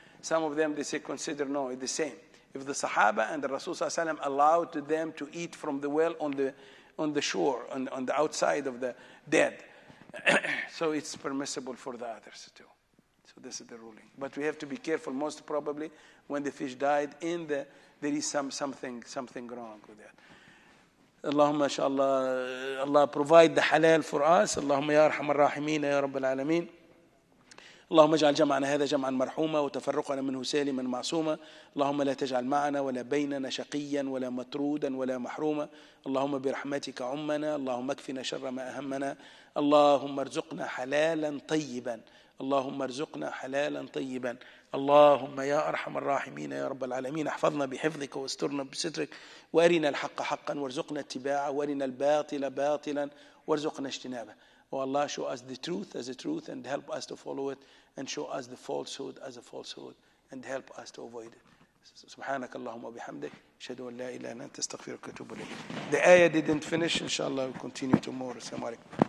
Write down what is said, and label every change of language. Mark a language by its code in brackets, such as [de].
[en] Some of them, they say, consider, no, it's the same. If the Sahaba and the Rasul ﷺ allowed to them to eat from the well on the shore, on the outside of the dead, so it's permissible for the others too. So this is the ruling. But we have to be careful. Most probably, when the fish died, there is something wrong with that. Allahumma inshallah, Allah provide the halal for us. [ar] Allahumma ya arhamar rahimin ya rabbal alameen. اللهم اجعل جمعنا هذا جمعا مرحوما وتفرقنا منه سالما معصوما اللهم لا تجعل معنا ولا بيننا شقيا ولا مطرودا ولا محروما اللهم برحمتك عمنا اللهم اكفنا شر ما أهمنا اللهم ارزقنا حلالا طيبا اللهم ارزقنا حلالا طيبا. اللهم يا أرحم الراحمين يا رب العالمين احفظنا بحفظك واسترنا بسترك وأرنا الحق حقا وارزقنا اتباعه وأرنا الباطل باطلا وارزقنا اجتنابه. [en] Oh Allah, show us the truth as a truth and help us to follow it, and show us the falsehood as a falsehood and help us to avoid it. [ar] سبحانك اللهم وبحمدك أشهد أن لا إله إلا أنت أستغفرك وأتوب إليك. [en] The ayah didn't finish. Inshallah we'll continue tomorrow. [ar] Assalamu alaikum.